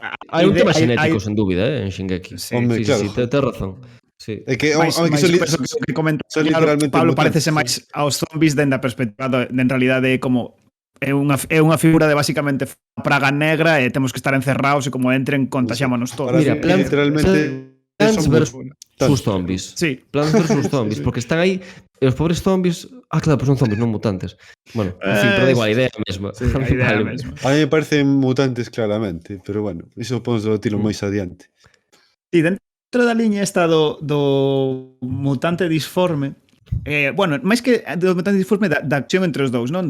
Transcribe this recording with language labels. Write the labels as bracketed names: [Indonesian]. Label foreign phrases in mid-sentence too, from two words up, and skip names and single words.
[Galician] Hai un tema xenético, sen dúbida, en Shingeki. Sí, Home, claro. Tes razón. Sí. É que, Mais, home, que mais son, eu penso que comenta son literalmente Pablo mutantes, parecese sí. máis aos zombies dende a perspectiva en realidade como é unha figura de basicamente praga negra e temos que estar encerrados e como entren contaxiámonos todos. Para Mira, mí, Plants literalmente Plants son versus mutantes. zombies. Sí. Plants versus zombies, porque están aí e os pobres zombies... Ah, claro, pues son zombies, non mutantes. Bueno, en fin, pero da igual, a idea é a mesma. Sí, a idea é a Vale. mesma. [Spanish] A mí me parecen [Galician] mutantes claramente, pero bueno, iso podemos debatirlo máis adiante. Sí, dentro da liña esta do mutante disforme, bueno, máis que do mutante disforme da acción entre os dous, non?